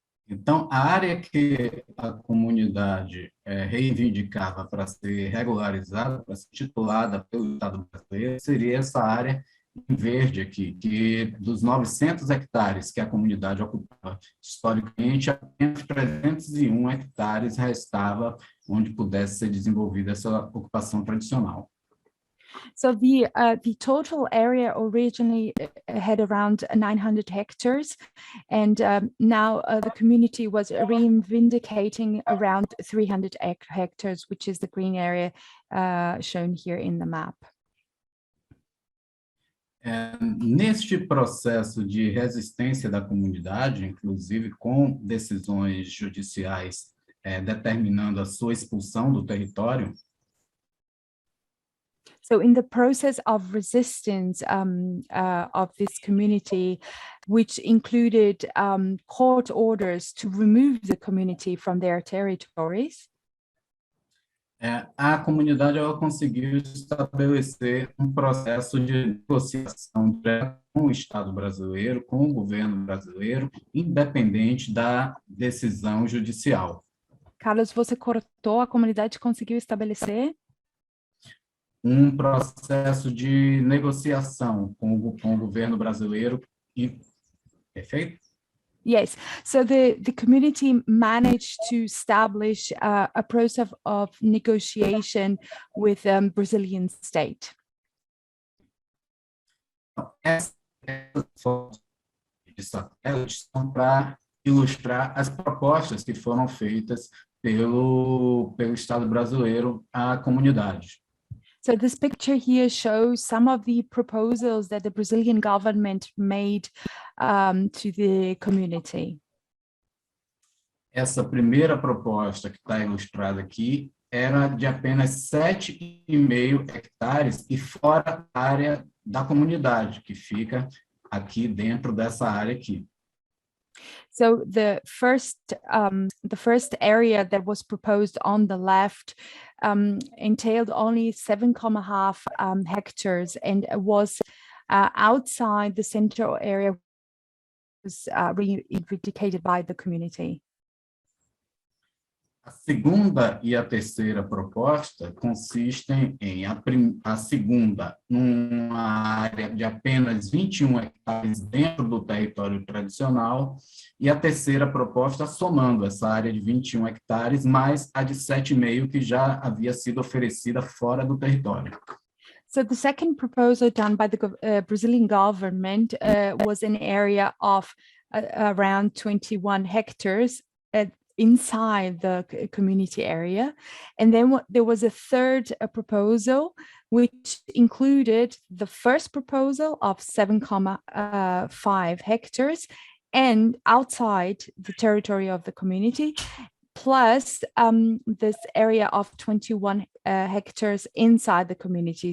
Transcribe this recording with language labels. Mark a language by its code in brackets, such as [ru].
[pt] Então, a área que a comunidade reivindicava para ser regularizada, para ser titulada pelo Estado brasileiro, seria essa área em verde aqui, que dos 900 hectares que a comunidade ocupava historicamente, apenas 301 hectares restava onde pudesse ser desenvolvida essa ocupação tradicional. [en] So the total area originally had around 900 hectares, and now the community was reivindicating around 300 hectares, which is the green area shown here in the map. [pt] Neste processo de resistência da comunidade, inclusive com decisões judiciais determinando a sua expulsão do território, [en] so in the process of resistance of this community, which included court orders to remove the community from their territories, [pt] a comunidade ela conseguiu estabelecer processo de negociação direta com o Estado brasileiro, com o governo brasileiro, independente da decisão judicial. Carlos, você cortou, a comunidade conseguiu estabelecer? Processo de negociação com o governo brasileiro. Perfeito? [en] Yes, so the community managed to establish a process of negotiation with Brazilian state. [pt] Essa foto de satélite são para ilustrar as propostas que foram feitas pelo Estado brasileiro à comunidade. [en] So this picture here shows some of the proposals that the Brazilian government made to the community. [pt] Essa primeira proposta que está ilustrada aqui era de apenas 7,5 hectares e fora a área da comunidade, que fica aqui dentro dessa área aqui. [en] So the first area that was proposed on the left entailed only 7.5 hectares and was outside the central area, was reivindicated by the community. [pt] A segunda e a terceira proposta consistem em a segunda numa área de apenas 21 hectares dentro do território tradicional e a terceira proposta somando essa área de 21 hectares mais a de 7,5 que já havia sido oferecida fora do território. [en] So the second proposal done by the Brazilian government was an area of around 21 hectares inside the community area. And then there was a third proposal, which included the first proposal of 7.5 hectares and outside the territory of the community, plus this area of 21 hectares inside the community.